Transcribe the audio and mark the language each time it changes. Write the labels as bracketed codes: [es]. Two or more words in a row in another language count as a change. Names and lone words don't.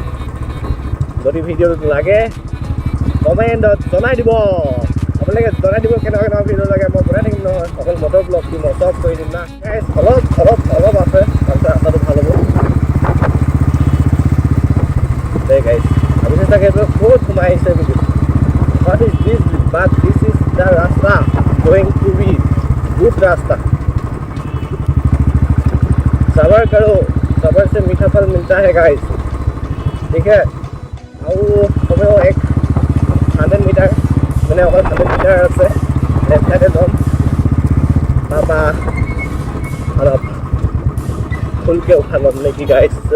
[as] যদি ভিডিঅ'টো লাগে কমেণ্টত জনাই দিব, আপোনালোকে জনাই দিব কেনেকুৱা ভিডিঅ' লাগে, মই বনাই থাকিম নহয়। অকল মটৰ ব্লগটো মই চব কৰি দিম না গাইজ। অলপ আছে, তাৰপিছত ৰাস্তাটো ভাল হ'ব দেই গাইজ। আপুনি চাগে এইটো ক'ত সোমাই আহিছে বুলি, [en] what is this, but this is the rasta going to be गुड रास्ता। [hi] सबर करो, सबर से मीठा फल मिलता है गाइस, ठीक है। [as] और कमेও 100 মিটাৰ মানে অকল 100 মিটাৰ আছে, লেফ্ট সাইডে যাম তাৰপৰা অলপ ফুলকৈ উঠা ল'ম নেকি গাইছ।